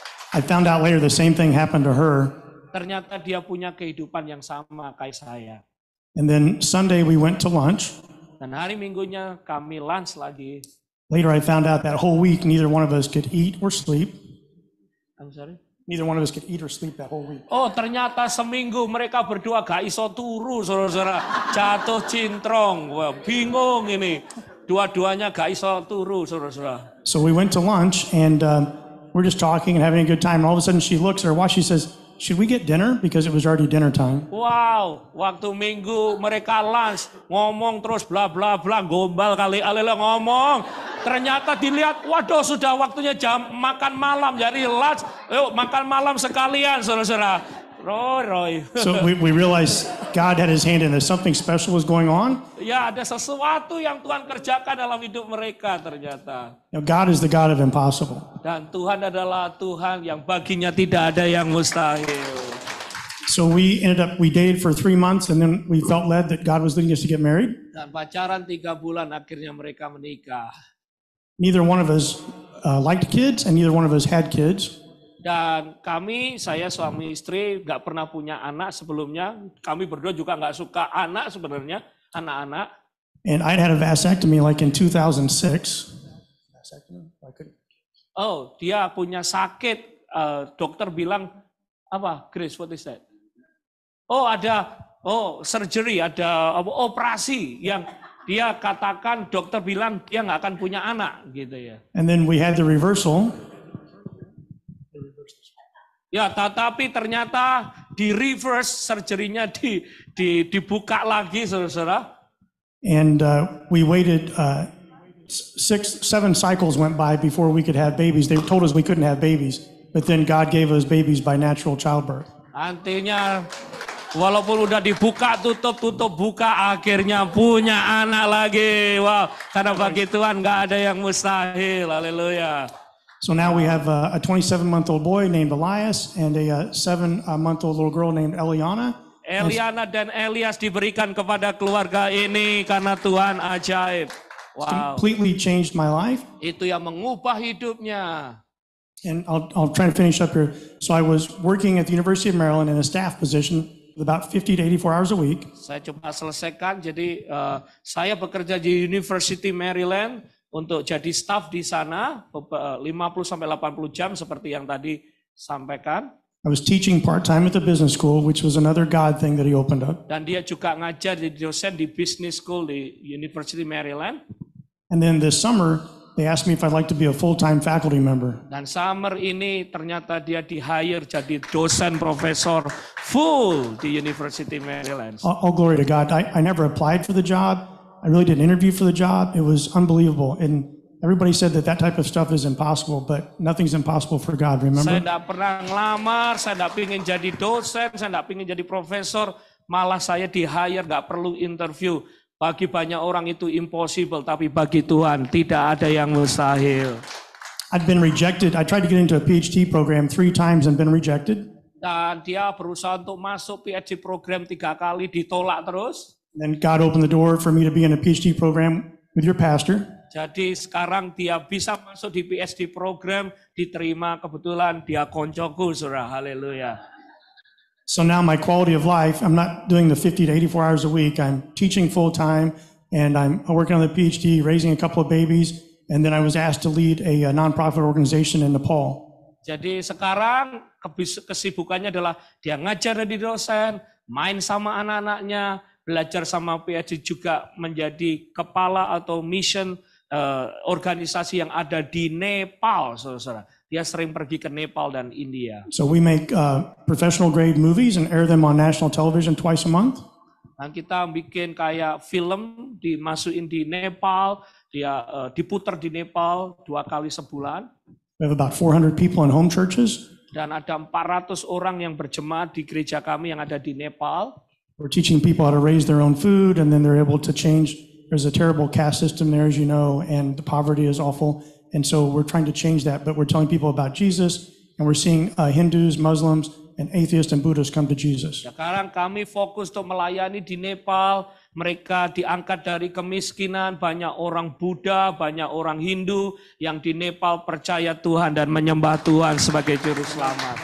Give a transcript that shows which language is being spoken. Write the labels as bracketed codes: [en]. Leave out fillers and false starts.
[en] I found out later the same thing happened to her. [id] Ternyata dia punya kehidupan yang sama kayak saya. [en] And then Sunday we went to lunch. [id] Dan hari Minggunya kami lunch lagi. [en] Later I found out that whole week neither one of us could eat or sleep. I'm sorry? Neither one of us could eat or sleep that whole week. [id] Oh, ternyata seminggu mereka berdua [jv] gak iso turu, [id] saudara-saudara. Jatuh cintrong. Wah, bingung ini. Dua-duanya [jv] gak iso turu, [id] saudara-saudara. [en] So we went to lunch and we're just talking and having a good time. And all of a sudden she looks at her watch. She says, "Should we get dinner?" Because it was already dinner time. [id] Wow, waktu Minggu mereka lunch, ngomong terus bla bla bla, gombal kali alele ngomong. Ternyata dilihat, waduh sudah waktunya jam makan malam, jadi lunch, yuk makan malam sekalian, saudara-saudara. Roy. [en] So we realized God had his hand in this. Something special was going on. [id] Ya, ada sesuatu yang Tuhan kerjakan dalam hidup mereka ternyata. [en] You know, God is the God of impossible. [id] Dan Tuhan adalah Tuhan yang baginya tidak ada yang mustahil. [en] So we dated for 3 months and then we felt led that God was leading us to get married. [id] Dan pacaran 3 bulan akhirnya mereka menikah. [en] Neither one of us liked kids and neither one of us had kids. [id] Dan kami, saya suami istri gak pernah punya anak sebelumnya. Kami berdua juga gak suka anak sebenarnya, anak-anak. [en] And I'd had a vasectomy like in 2006. [id] Oh, dia punya sakit. Dokter bilang, apa Grace, [en] what is that? [id] Oh surgery, ada operasi yang dia katakan, dokter bilang dia gak akan punya anak gitu ya. [en] And then we had the reversal. [id] Ya, tetapi ternyata di reverse surgery-nya dibuka lagi, saudara-saudara. [en] And we waited 7 cycles went by before we could have babies. They told us we couldn't have babies, but then God gave us babies by natural childbirth. [id] Artinya walaupun udah dibuka tutup buka, akhirnya punya anak lagi. Wow, karena bagi Tuhan nggak ada yang mustahil. Haleluya. [en] So now we have a 27-month-old boy named Elias and a 7-month-old little girl named Eliana. [id] Eliana dan Elias diberikan kepada keluarga ini karena Tuhan ajaib. Wow. [en] Completely changed my life. [id] Itu yang mengubah hidupnya. [en] And I'll try to finish up here. So I was working at the University of Maryland in a staff position with about 50 to 84 hours a week. [id] Saya coba selesaikan. Jadi saya bekerja di University Maryland untuk jadi staff di sana 50 sampai 80 jam seperti yang tadi sampaikan. [en] I was teaching part-time at the business school, which was another God thing that he opened up. [id] Dan dia juga ngajar jadi dosen di business school di University Maryland. [en] And then this summer, they asked me if I'd like to be a full-time faculty member. [id] Dan summer ini ternyata dia di-hire jadi dosen profesor full di University Maryland. [en] All glory to God. I never applied for the job. I really did an interview for the job. It was unbelievable. And everybody said that type of stuff is impossible, but nothing's impossible for God, remember? [id] Saya tidak pernah ngelamar, saya tidak ingin jadi dosen, saya tidak ingin jadi profesor. Malah saya di-hire, gak perlu interview. Bagi banyak orang itu impossible, tapi bagi Tuhan tidak ada yang mustahil. [en] I'd been rejected. I tried to get into a PhD program 3 times and been rejected. [id] Dan dia berusaha untuk masuk PhD program 3 kali, ditolak terus. [en] Then God opened the door for me to be in a PhD program with your pastor. [id] Jadi sekarang dia bisa masuk di PSD program, diterima kebetulan dia koncoku, saudara. Haleluya. [en] So now my quality of life, I'm not doing the 50 to 84 hours a week. I'm teaching full time and I'm working on the PhD, raising a couple of babies. And then I was asked to lead a nonprofit organization in Nepal. [id] Jadi sekarang kesibukannya adalah dia ngajar di dosen, main sama anak-anaknya, belajar sama PhD, juga menjadi kepala atau mission organisasi yang ada di Nepal, saudara. Dia sering pergi ke Nepal dan India. [en] So we make professional grade movies and air them on national television twice a month. [id] Dan kita bikin kayak film, dimasukin di Nepal, dia diputar di Nepal 2 kali sebulan. [en] We have about 400 people in home churches. [id] Dan ada 400 orang yang berjemaat di gereja kami yang ada di Nepal. [en] We're teaching people how to raise their own food, and then they're able to change. There's a terrible caste system there, as you know, and the poverty is awful. And so we're trying to change that, but we're telling people about Jesus, and we're seeing Hindus, Muslims, and atheists and Buddhists come to Jesus. [id] Sekarang kami fokus untuk melayani di Nepal. Mereka diangkat dari kemiskinan, banyak orang Buddha, banyak orang Hindu yang di Nepal percaya Tuhan dan menyembah Tuhan sebagai juru selamat.